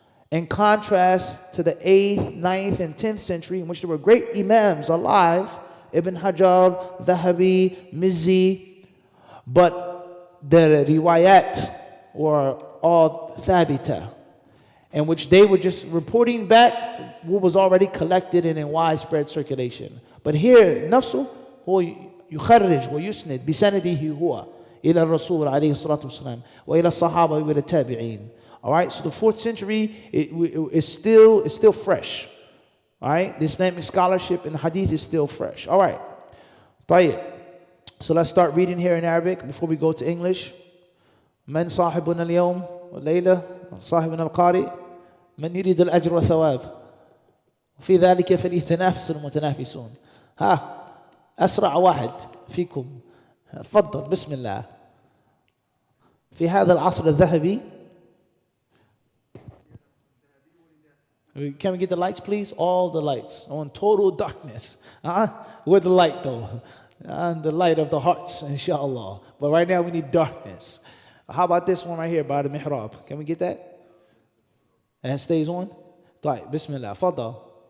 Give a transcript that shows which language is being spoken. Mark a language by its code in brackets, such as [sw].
[en] In contrast to the 8th, 9th, and 10th century, in which there were great Imams alive, Ibn Hajar, Dhahabi, Mizzi, but the riwayat were all thabita, in which they were just reporting back what was already collected and in widespread circulation. But here, [ar] nafsu, هو يخرج ويسند بسنده هو إلى الرسول عليه الصلاة والسلام وإلى الصحابة وإلى التابعين. [en] All right, so the 4th century is still fresh. All right, the Islamic scholarship in the Hadith is still fresh. All right, طيب. So let's start reading here in Arabic before we go to English. [ar] من صاحبنا اليوم والليلة صاحبنا القارئ من يريد الأجر والثواب وفي ذلك فليتنافس المتنافسون. ها أسرع واحد فيكم تفضل بسم الله في هذا العصر الذهبي. [en] Can we get the lights please? All the lights. I want total darkness. With the light though. And the light of the hearts, inshallah. But right now we need darkness. How about this one right here by the mihrab? Can we get that? And it stays on? [ar] طيب بسم الله تفضل.